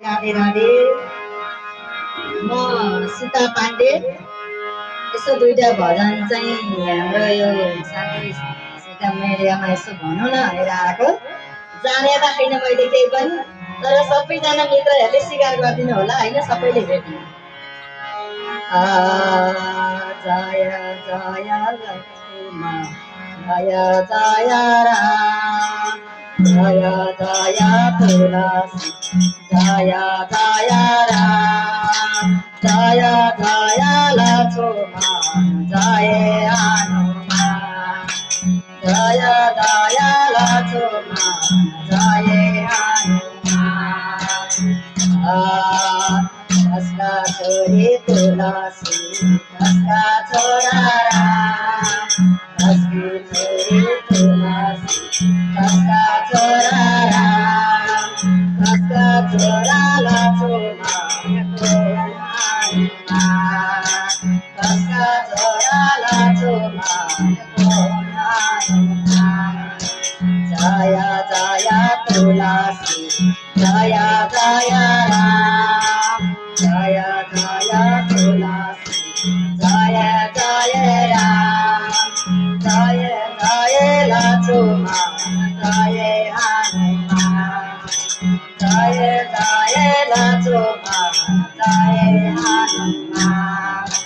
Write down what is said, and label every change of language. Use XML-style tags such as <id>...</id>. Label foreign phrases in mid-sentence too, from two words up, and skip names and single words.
<ne>राधे राधे। म सीता पाण्डे। यसो दुईटा भजन चाहिँ हाम्रो यो साथी सीता मिडियामा यसो भनौँ न भनेर आएको। जानेदा छैन मैले केही पनि, तर सबैजना मित्रहरूले स्वीकार गरिदिनु होला होइन, सबैले भेट्नु। जय जय लक्ष्मण जय जय राम, जय जय तुलसी जय जय राम, जय जय लक्ष्मण जय हनुमान, जय जय लक्ष्मण जय हनुमान। कसका छोरी तुलसी कसका छोरा राम, कसकी छोरी तुलसी कसका छोरा राम, कसका छोरा लक्ष्मणको हनुमान, कसका छोरा लक्ष्मणको हनुमान। जय जय तुलसी जय जय राम, जय जय तुलसी जय जय राम, जय जय लक्ष्मण जय हनुमान, जय जय लक्ष्मण जय हनुमान।</ne>